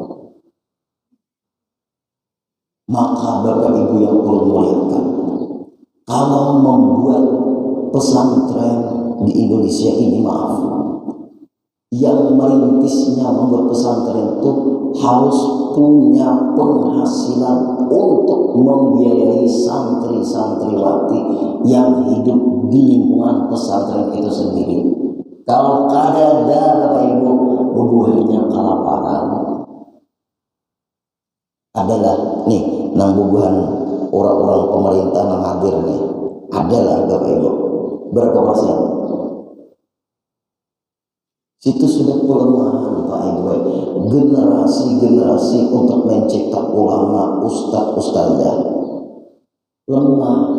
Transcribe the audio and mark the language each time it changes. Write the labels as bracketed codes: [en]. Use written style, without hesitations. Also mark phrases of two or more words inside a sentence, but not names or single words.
[id] Maka Bapak Ibu yang perlu muliakan, kalau membuat pesantren di Indonesia ini, maaf, yang merintisnya membuat pesantren itu harus punya penghasilan untuk membiayai santri-santriwati yang hidup di lingkungan pesantren itu sendiri. [bjn] Kalau kada ada Bapak Ibu, bubuhannya kelaparan. Adalah nih nang bubuhan orang-orang pemerintah nang hadir nih, adalah Bapak Ibu berapa persen? [id] Situ sudah pelemahan Pak Ibu, generasi untuk mencetak ulama, ustadzah lemah.